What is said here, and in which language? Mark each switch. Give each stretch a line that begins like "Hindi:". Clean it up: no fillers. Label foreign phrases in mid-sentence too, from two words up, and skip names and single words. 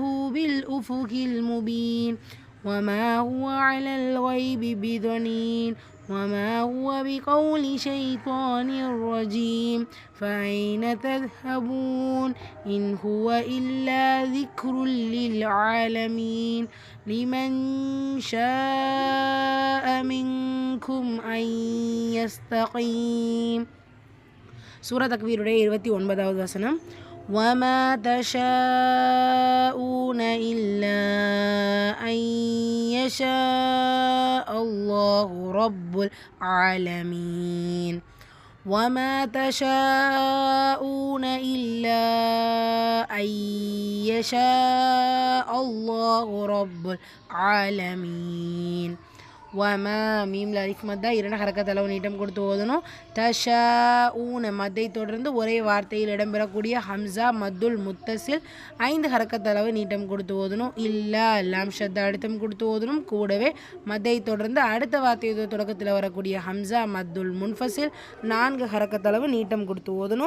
Arabic: بالأفق المبين وما هو على الغيب بضنين وما هو بقول شيطان رجيم فأين تذهبون إن هو إلا ذكر للعالمين لمن شاء منكم أن يستقيم.
Tamil: சூரா தக்வீருடைய 29வது வசனம்.
Arabic: وما تشاءون إلا أن يشاء الله رب العالمين. وما تشاءون إلا أن يشاء الله رب العالمين.
Tamil: وما மீம்ல அலிஃப் மத்தா 2 ஹரக்கத் அளவு நீட்டம் கொடுத்து ஓதணும். தஷாஊன மத்தை தொடர்ந்து ஒரே வார்த்தையில் இடம்பெறக்கூடிய ஹம்சா மத்துல் முத்தசில் 5 ஹரக்கத் அளவு நீட்டம் கொடுத்து ஓதணும். இல்லா லாம் ஷத்தா அழுத்தம் கொடுத்து ஓதணும். கூடவே மத்தை தொடர்ந்து அடுத்த வார்த்தையோட தொடக்கத்தில் வரக்கூடிய ஹம்சா மத்துல் முன்ஃபசில் 4 ஹரக்கத் அளவு நீட்டம் கொடுத்து ஓதணும்.